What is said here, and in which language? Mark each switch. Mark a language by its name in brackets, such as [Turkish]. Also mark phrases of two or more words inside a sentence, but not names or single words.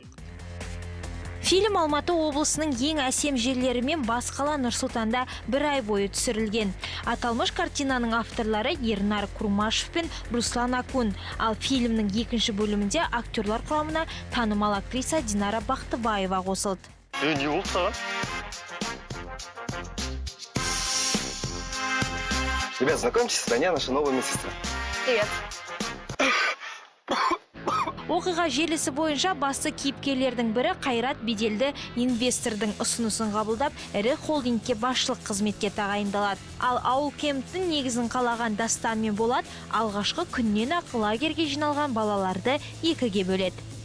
[Kazakh] Фильм Алматы облысының ең әсем жерлерімен бас қала Нұр-Сұлтанда 1 ай бойы түсірілген. Аталмыш картинаның авторлары Ернар Курмашев пен Руслан Акун. Ал фильмнің екінші бөлімінде актерлар құрамына танымал актриса Динара Бақтыбаева қосылды. Не болды саған? [Russian] Ребят, знакомьтесь, Таня, наша новая медсестра. Привет. [Kazakh] Оқиға желісі бойынша басты кейіпкерлердің бірі Қайрат беделді инвестордың ұсынысын қабылдап, ірі холдингке басшылық қызметке тағайындалады. Ал ауыл кемптің негізін қалаған Дастан мен Болат алғашқы күннен ақ лагерге жиналған балаларды екіге бөледі.